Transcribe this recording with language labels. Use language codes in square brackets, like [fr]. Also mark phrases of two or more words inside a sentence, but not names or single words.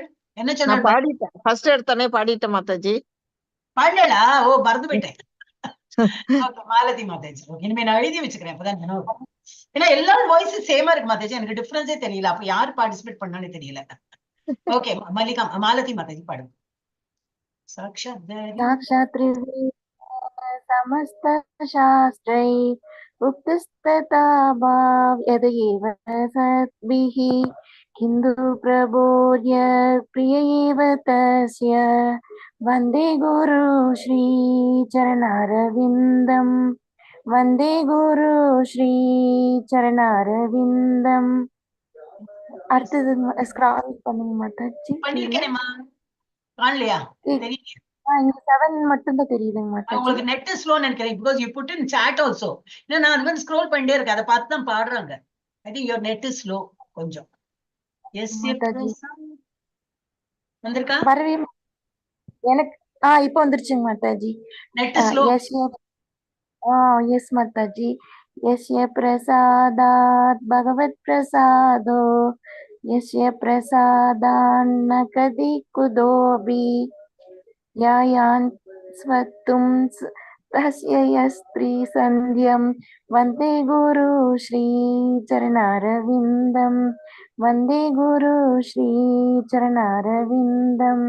[ta] நான் பாடிட்டேன், ஃபர்ஸ்ட் எடுத்தனே பாடிட்டேன் மாதாஜி. பாடலா? ஓ மறந்து போயிட்டேன். மாலதி மாதாஜி இனிமே நான் எழுதி வச்சுக்கிறேன். அப்பதான் ஏன்னா எல்லாரும் வாய்ஸ் சேமா இருக்கு மாதாஜி, எனக்கு டிஃபரன்ஸே தெரியல. அப்ப யார் பார்ட்டிசிபேட் பண்ணானே தெரியல. ஓகே மல்லிகா மாலதி மாதாஜி பாடுங்க. [sa] साक्षात् समस्त शास्त्रै उक्तस्तथा भाव यदेव सद्भिः किन्तु प्रबोध्य प्रिय एव तस्य वन्दे गुरु श्री चरणारविन्दं वन्दे गुरु श्री चरणारविन्दம். [ta] அடுத்தது ஸ்க்ரால் பண்ணுங்க மாதாஜி. பண்ணிருக்கேனேமா, காணலையா? தெரியல. இங்க 7 மட்டும் தான் தெரியுதுங்க மாதாஜி. உங்களுக்கு நெட் ஸ்லோன்னு நினைக்கிறேன். [en] because you put in chat also. [ta] இல்ல நான் வந்து ஸ்க்ரோல் பண்ணிட்டே இருக்கேன், அதை பார்த்து தான் பாடுறாங்க. [en] I think your net is slow [ta] கொஞ்சம். எஸ் வந்திருக்கா? வரவே எனக்கு இப்போ வந்துருச்சுங்க மாதாஜி. [en] net slow. [ta] எஸ் மாதாஜி. [sa] यस्य प्रसादात् भगवत् प्रसादो यस्य प्रसादान्न कदि कुतोऽपि यायान् स्वत्तुं तस्य यस्त्री सन्ध्यं वन्दे गुरु श्री चरणारविन्दं वन्दे गुरु श्री चरणारविन्दम्.